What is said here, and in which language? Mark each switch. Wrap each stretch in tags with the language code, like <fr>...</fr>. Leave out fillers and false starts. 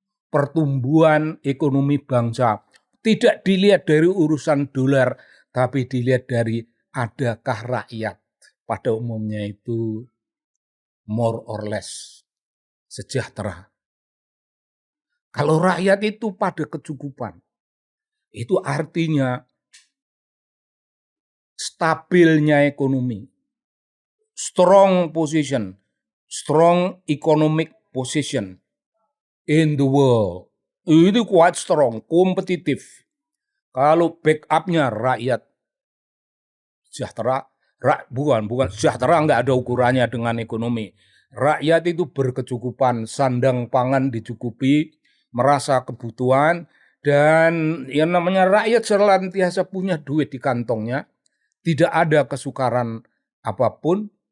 <id>Pertumbuhan ekonomi bangsa tidak dilihat dari urusan dolar, tapi dilihat dari adakah rakyat pada umumnya itu</id> <en>more or less</en> <id>sejahtera. Kalau rakyat itu pada kecukupan, itu artinya stabilnya ekonomi.</id> <en>Strong position, strong economic position in the world.</en> <id>Itu</id> <en>quite strong,</en> <id>kompetitif. Kalau backupnya rakyat sejahtera, bukan sejahtera nggak ada ukurannya dengan ekonomi. Rakyat itu berkecukupan, sandang pangan dicukupi, merasa kebutuhan, dan yang namanya rakyat senantiasa punya duit di kantongnya, tidak ada kesukaran apapun.</id>